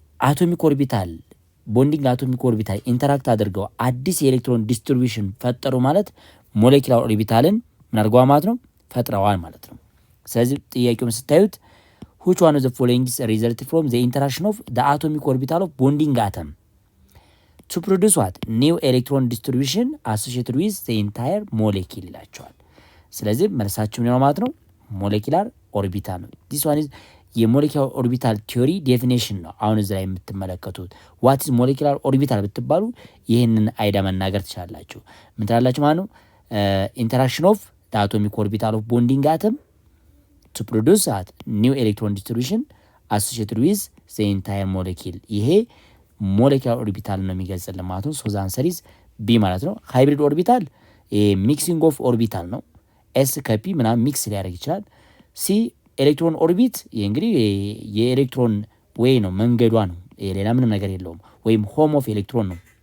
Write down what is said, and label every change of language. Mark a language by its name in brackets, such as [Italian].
[Amharic] አቶሚክ ኦርቢታል ቦንዲንግ አቶሚክ ኦርቢታል ኢንተራክት አድርገው አዲስ የኤሌክትሮን ዲስትሪቢዩሽን ፈጠሩ ማለት ሞሌኪላር ኦርቢታልን ምን አድርገዋል ማለት ነው? ፈጥረዋል ማለት ነው። ስለዚህ ጥያቄውን ስታዩት [English] which one of the following is resulted from the interaction of the atomic orbital of bonding atom to produce what new electron distribution associated with the entire molecule [Amharic] ይላቸዋል። ስለዚህ መልሳችሁ ምን ነው ማለት ነው? ሞሌኪላር ኦርቢታል ነው። this one is የሞሌኪላር ኦርቢታል ቲዮሪ ዴፊኒሽን ነው። አሁን እዚህ ላይ የምትመለከቱት [English] what is molecular orbital [Amharic] ብትባሉ ይህንን አይዳ መናገር ትችላላችሁ። ምን ትላላችሁ ማለት ነው? [English] interaction of the atomic orbital of bonding atom to produce that new electron distribution associated with the entire molecule። [Amharic] ይሄ ሞሌኪላር ኦርቢታል ነው የሚገልጽልን ማለት ነው። [English] ሶ ዘ አንሰር ኢዝ ቢ [Amharic] ማለት ነው። ሃይብሪድ ኦርቢታል ሚክሲንግ ኦፍ ኦርቢታል ነው። ኤስ ከፒ ምናምን ሚክስ ሊያደርግ ይችላል። ሲ ኤሌክትሮን ኦርቢት እንግዲህ የኤሌክትሮን ወይ ነው መንገዷ ነው፣ ሌላ ምንም ነገር የለውም። ወይም ሆም ኦፍ ኤሌክትሮን ነው።